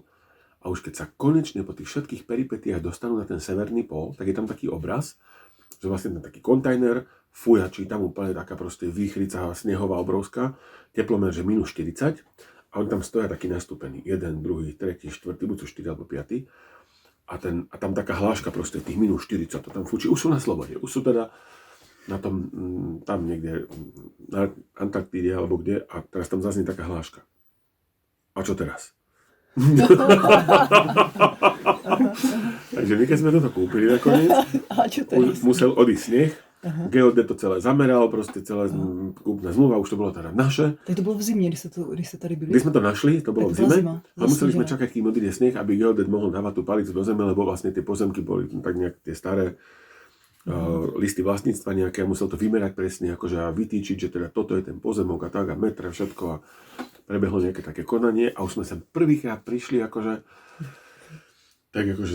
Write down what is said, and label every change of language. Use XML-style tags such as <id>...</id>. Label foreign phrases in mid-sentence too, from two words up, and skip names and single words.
<sk>A už keď sa konečne po tých všetkých peripetiách dostanú na ten severný pól, tak je tam taký obraz, že vlastne ten taký kontajner fujačí, tam úplne taká proste výchrica snehová obrovská, teplomer, že minus 40 a oni tam stoja taký nastúpený, 1, 2, 3, 4, buď sú 4 alebo 5 a tam taká hláška proste tých minus 40, to tam fučí, už sú na slobode, už sú teda na tom, tam niekde na Antarktíde alebo kde a teraz tam zaznie taká hláška. A čo teraz? Takže my keď sme toto kúpili nakoniec, musel odísť sneh, Geodet to celé zameral, proste celé kúpna zmluva, už to bolo teda naše.</sk> <cs>Tak to bylo v zimě, když jste tady byli?</cs> <sk>Když sme to našli, to bolo v zime a museli sme Zima. čakať, kým odíde sneh, aby Geodet mohol dávať tú palicu do zeme, lebo vlastne tie pozemky boli tak nejak tie staré listy vlastníctva nejaké, musel to vymerať presne, akože a vytýčiť, že teda toto je ten pozemok a tak a metre, všetko a prebehlo nejaké také konanie a už sme sa prvýkrát prišli akože tak akože</sk>